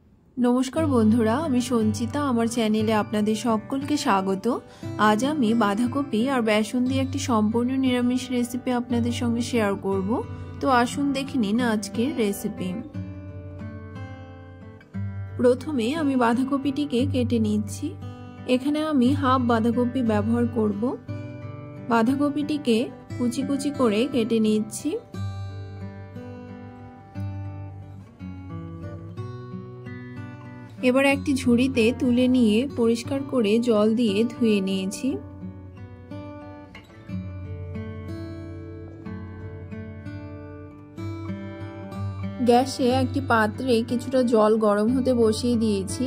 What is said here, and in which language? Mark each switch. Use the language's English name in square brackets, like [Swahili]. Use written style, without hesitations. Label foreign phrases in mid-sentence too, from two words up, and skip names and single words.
[Bangla] নমস্কার বন্ধুরা আমি সঞ্চিতা আমার চ্যানেলে আপনাদের সকলকে স্বাগত। আজ আমি বাঁধাকপি আর বেসন দিয়ে একটি সম্পূর্ণ নিরামিষ রেসিপি আপনাদের সঙ্গে শেয়ার করব। তো আসুন দেখে নিন আজকের রেসিপি। প্রথমে আমি বাঁধাকপিটিকে কেটে নিচ্ছি। এখানে আমি হাফ বাঁধাকপি ব্যবহার করব। বাঁধাকপিটিকে কুচি কুচি করে কেটে নিচ্ছি। এবার একটি ঝুড়িতে তুলে নিয়ে পরিষ্কার করে জল দিয়ে ধুয়ে নিয়েছি। গ্যাসে একটি পাত্রে কিছুটা জল গরম হতে বসিয়ে দিয়েছি।